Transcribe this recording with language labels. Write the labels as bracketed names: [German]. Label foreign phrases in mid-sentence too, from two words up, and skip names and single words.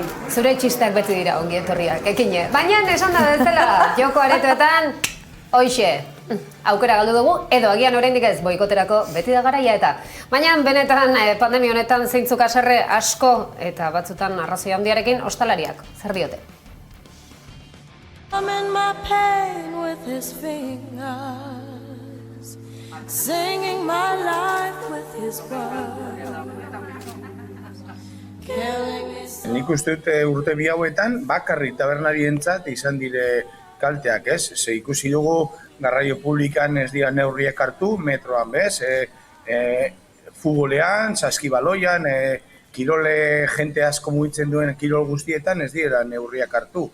[Basque] Zure txisteak beti dira ongi etorriak, ekine. Baina, esan da bezala, joko aretoetan, hoixe, aukera galdu dugu, edo agian oraindik ez boikoterako beti da garaia eta. Baina, benetan, pandemia honetan zeintzuk haserre asko eta batzutan arrazoi handiarekin ostalariak, zer diote? [English] I'm in my pain with his fingers, singing my life with his blood. [Basque] Nik uste dut urte bi hauetan bakarrik tabernarientzat izan dire kalteak, ez? Ze ikusi dugu garraio publikan ez dira neurriak hartu, metroan bez, futbolean, saskibaloian, kirole jente asko mugitzen duen kirol guztietan ez dira neurriak hartu.